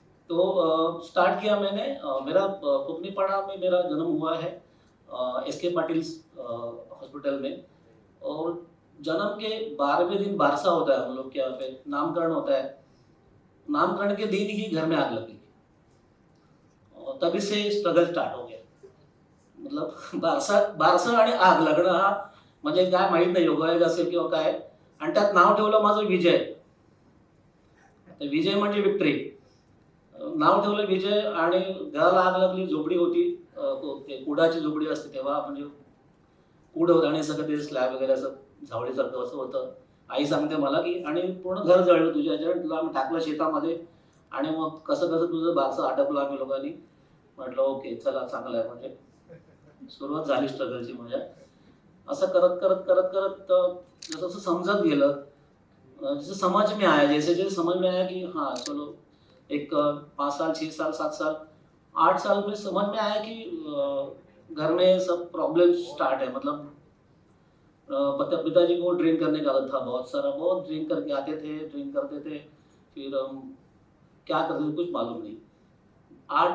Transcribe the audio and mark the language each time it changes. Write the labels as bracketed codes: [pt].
[hi] तो स्टार्ट किया मैंने। मेरा कोकनीपाड़ा में मेरा जन्म हुआ है, एस.के. पाटिल हॉस्पिटल में। और जन्म के 12वें दिन बारसा होता है हम लोग के यहाँ पे, नामकरण होता है। नामकरण के दिन ही घर में आग लगी और तभी से स्ट्रगल स्टार्ट हो गया। [mr] मतलब बारसा आणि आग लागणं हा म्हणजे काय माहीत नाही, योगायोग असेल किंवा काय। आणि त्यात नाव ठेवलं माझं विजय। विजय म्हणजे विक्ट्री, नाव ठेवलं विजय। आणि घराला आग लागली, झोपडी होती, कुडाची झोपडी असते तेव्हा, म्हणजे कुड होतं आणि सगळं ते स्लॅब वगैरे असं झावळीसारखं असं होतं। आई सांगते मला की आणि पूर्ण घर जळलं तुझ्या ह्याच्यावर, तुला आम्ही टाकलं शेतामध्ये आणि मग कसं कसं तुझं बारसं आटपलं आम्ही लोकांनी। म्हटलं ओके चला, चांगलं आहे। म्हणजे सुरुवात झाली स्ट्रगलची माझ्या। असं करत करत करत करत जसं जसं समजत गेलं, [hi] जैसे समझ में आया, जैसे जैसे समझ में आया कि हाँ चलो, एक 5 साल 6 साल 7 साल 8 साल में समझ में आया कि घर में सब प्रॉब्लम स्टार्ट है। मतलब पिताजी को ड्रिंक करने का आदत था बहुत सारा, बहुत ड्रिंक करके आते थे, ड्रिंक करते थे, फिर हम क्या करते थे कुछ मालूम नहीं।